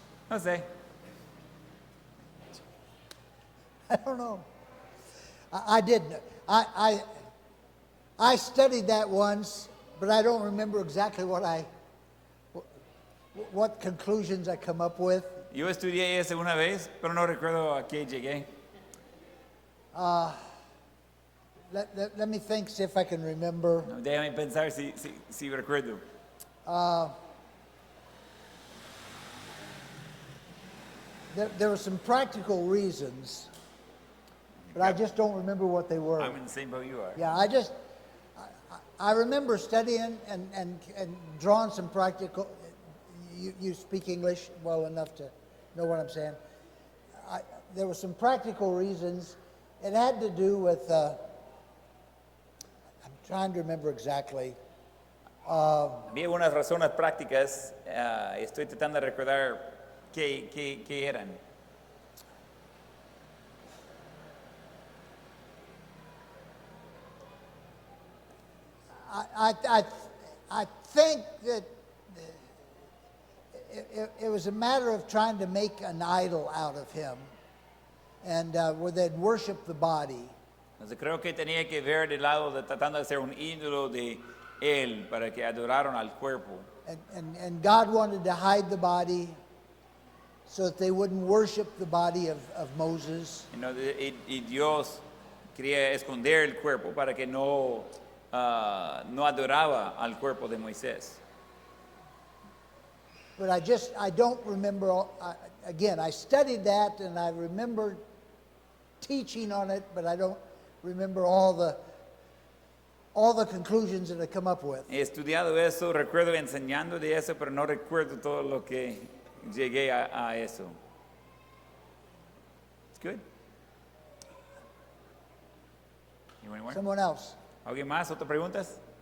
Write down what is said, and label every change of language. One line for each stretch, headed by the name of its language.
Spanish: No sé.
English: I don't know. I didn't. I studied that once, but I don't remember exactly what conclusions I come up with.
Spanish: Yo estudié ese una vez, pero no recuerdo a qué llegué.
English: Let me think, see if I can remember.
Spanish: No, déjame pensar si recuerdo.
English: There were some practical reasons, but I just don't remember what they were. I'm in the same boat you are. Yeah, I remember studying and drawing some practical. You speak English well enough to know what I'm saying. There were some practical reasons. It had to do with. I'm trying to remember exactly.
Spanish: Había unas razones prácticas. Estoy tratando de recordar qué eran.
English: I think that it was a matter of trying to make an idol out of him, and where they'd worship the body.
Spanish: Entonces creo que tenía que ver del lado de tratando de hacer un ídolo de él para que adoraran al cuerpo.
English: And God wanted to hide the body so that they wouldn't worship the body of Moses.
Spanish: Y Dios quería esconder el cuerpo para que no adoraba al cuerpo de Moisés.
English: But I don't remember, again, I studied that and I remember teaching on it, but I don't remember all the conclusions that I come up with.
Spanish: He estudiado eso, recuerdo enseñando de eso, pero no recuerdo todo lo que llegué a eso.
English: It's good. You want more? Someone else.
Spanish: ¿Alguien más? ¿Otras preguntas?